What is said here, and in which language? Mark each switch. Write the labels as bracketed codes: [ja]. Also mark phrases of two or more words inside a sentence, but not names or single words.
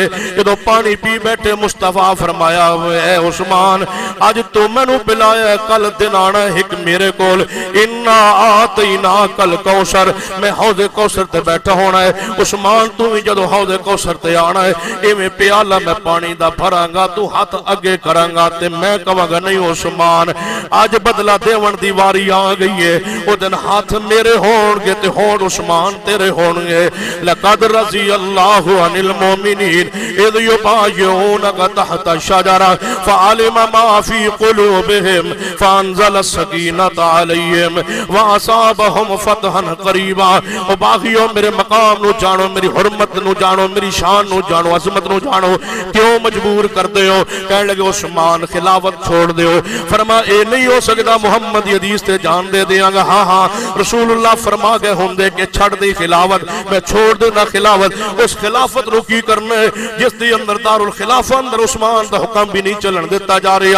[pa] جدوں پانی پی بیٹھے مصطفیٰ فرمایا اے عثمان اج تو مینوں پلایا، کل دن آنا اک میرے کول, [ar] إنا أعطيناك الكوثر, [pa] میں حوض کوثر تے بیٹھا ہونا ہے. عثمان تو بھی جدوں حوض کوثر تے آنا ہے، ایویں پیالہ میں پانی دا بھرانگا، تو ہتھ اگے کرانگا تے میں کہانگا نہیں عثمان اج بدلہ دیون دی واری آ گئی ہے. او دن ہتھ میرے ہون گے تے ہونٹھ عثمان تیرے ہون گے. [ar] لقد رضي الله عن المؤمنين إذ يبايعونك تحت الشجرة فعلم ما في قلوبهم فأنزل السكينة عليهم وأثابهم فتحا قريبا. [pa] او باغیو میرے مقام نوں جانو، میری حرمت نوں جانو، میری شان نوں جانو، عظمت نوں جانو, [ur] کیوں مجبور کرتے ہو? [pa] کہنے لگے عثمان خلافت چھوڑ دو۔ فرما اے نہیں ہو سکتا، محمد کی حدیث تے جان دے دینگا. ہاں ہاں رسول اللہ فرما گئے ہونگے کہ چھڈ دی خلافت، میں چھوڑ دینا خلافت. اس خلافت نوں کی کرنا ہے جس دی اندر دارالخلافہ اندر عثمان دا حکم بھی نہیں چلن دتا جا رہا.